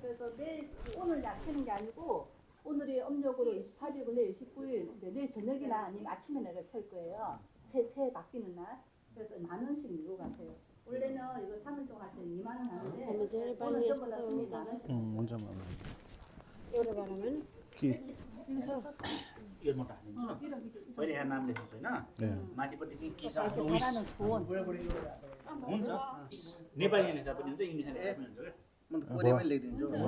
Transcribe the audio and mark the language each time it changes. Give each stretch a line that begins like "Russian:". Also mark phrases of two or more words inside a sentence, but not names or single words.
Korean: 그래서 내일 오늘 약하는 게 아니고 오늘이 음력으로 28일이고 내일 29일, 내일 저녁이나 아니면 아침에 내가 켤 거예요. 새 바뀌는 날. 그래서 10,000원씩 내고 가세요. 원래는 이거 3일 동안 할 때는 2만 원 하는데 오늘 전부 다 10,000원. 먼저 만
Nepali: एउटा बारेमा इयरमोट हालिदिन्छु पहिले यहाँ नाम लेख्नु छैन माथिपट्टि चाहिँ के छ विश हुन्छ नेपाली लेख्दा पनि हुन्छ इङ्ग्लिसमा लेख्दा पनि हुन्छ म कोरियामै लेखिदिन्छु।